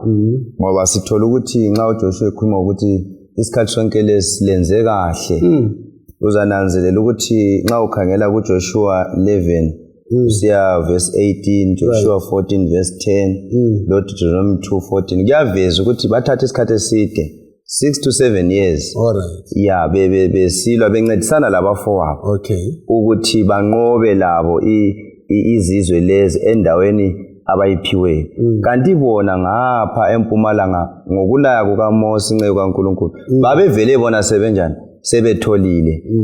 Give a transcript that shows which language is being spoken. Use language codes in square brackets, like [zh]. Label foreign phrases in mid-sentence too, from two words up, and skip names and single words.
[nd] ngoba sithola ukuthi nxa uJoshua ekhuluma ukuthi isikhathi sonke lesilenze kahle uzananzelela ukuthi nxa ukhangela kuJoshua 11 usiya verse 18 Joshua 14 verse 10 lo Deuteronomy 2:14 kuyaveza ukuthi bathatha isikhathi eside [en] 6 to 7 years yeah [nd] besilwa bencedisana labafowabo ukuthi banqobe labo izizwe lezi endaweni abayiphiwe kanti bona ngapha eMpumalanga ngokulaya kukaMose inceku kaNkulunkulu babevele bona sebenjani sebetholile